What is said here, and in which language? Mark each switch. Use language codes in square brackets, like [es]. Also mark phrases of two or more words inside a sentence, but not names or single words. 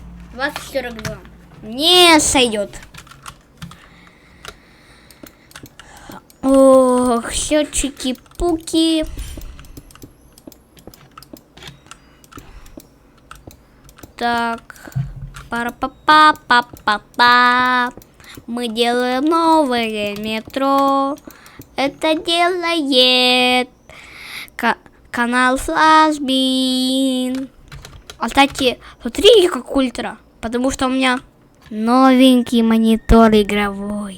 [ru] 20:42. Не сойдет. Ох, все чики-пуки. Так. Пара-па-па-па-па-па. Мы делаем новое метро. Это делает канал Флазбин. А кстати, смотрите, как ультра. Потому что у меня новенький монитор игровой.